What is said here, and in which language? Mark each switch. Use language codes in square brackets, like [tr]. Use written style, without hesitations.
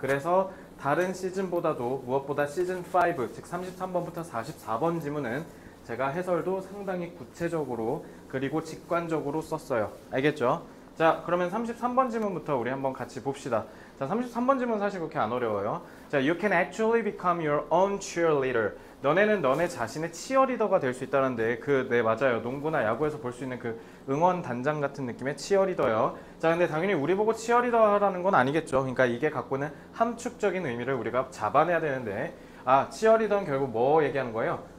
[ko] 그래서 다른 시즌보다도 무엇보다 시즌 5, 즉 33번부터 44번 지문은 제가 해설도 상당히 구체적으로 그리고 직관적으로 썼어요. 알겠죠? 자, 그러면 33번 지문부터 우리 한번 같이 봅시다. 자, 33번 지문 사실 그렇게 안 어려워요. [en] 자, you can actually become your own cheerleader. [ko] 너네는 너네 자신의 치어리더가 될 수 있다는데, 네, 맞아요. 농구나 야구에서 볼 수 있는 그 응원 단장 같은 느낌의 치어리더요. 자, 근데 당연히 우리 보고 치어리더 하라는 건 아니겠죠. 그러니까 이게 갖고 있는 함축적인 의미를 우리가 잡아내야 되는데, 치어리더는 결국 뭐 얘기하는 거예요?